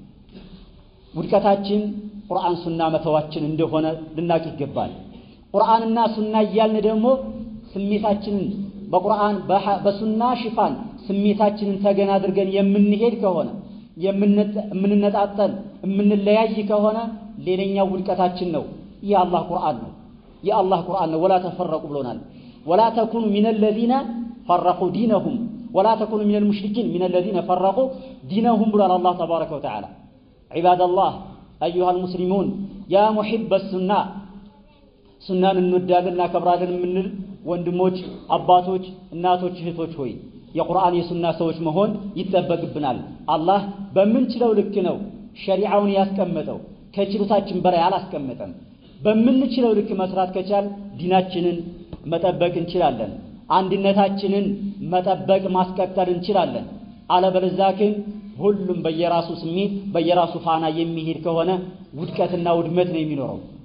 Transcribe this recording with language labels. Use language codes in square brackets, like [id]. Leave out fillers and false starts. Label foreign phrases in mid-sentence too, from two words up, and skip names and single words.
[am] ውድቀታችን ቁርአን ሱና መተዋችን እንደሆነ ልናቅ ይገባል። ቁርአንና ሱና እያልን ደግሞ ስሜታችንን በቁርአን በሱና ሽፋን ስሜታችንን ተገና አድርገን የምንሄድ ከሆነ የምንነጣጠል የምንለያይ ከሆነ ሌላኛው ውድቀታችን ነው። የአላህ ቁርአን ነው [ar] የአላህ ቁርአን ነው። ولا تفرقوا ብሎናል። ولا تكونوا من الذين فرقوا دينهم ولا تكونوا من المشركين من الذين فرقوا دينهم ብሏል الله تبارك وتعالى። عباد الله أيها المسلمون يا محب السنة [am] ሱናን እንወዳለን እናከብራለን የምንል ወንድሞች አባቶች እናቶች እህቶች ሆይ የቁርአን የሱና ሰዎች መሆን ይጠበቅብናል። አላህ በምንችለው ልክ ነው ሸሪዓውን ያስቀመጠው ከችሎታችን በላይ አላስቀመጠም። በምንችለው ልክ መስራት ከቻል ዲናችንን መጠበቅ እንችላለን። አንድነታችንን መጠበቅ ማስቀጠል እንችላለን። አለበለዚያ ግን ሁሉም በየራሱ ስሜት በየራሱ ፋና የሚሄድ ከሆነ ውድቀትና ውድመት ነው የሚኖረው።